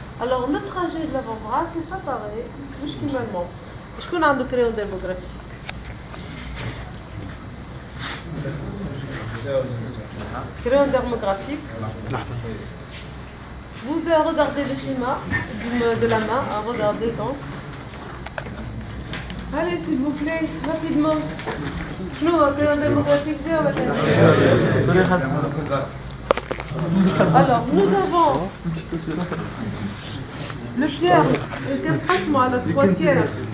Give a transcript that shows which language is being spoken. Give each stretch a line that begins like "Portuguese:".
French: Alors le trajet de l'avant-bras, c'est pas pareil,
Arabic: مش كيما الموت. شكون عنده كريون ديرموغرافيك؟ Crayon dermographique.
French: Vous regardez le schéma de la main, regardez donc. Allez, s'il vous plaît, rapidement. Nous, crayon dermographique, alors, nous avons le tiers, à la 3 tiers.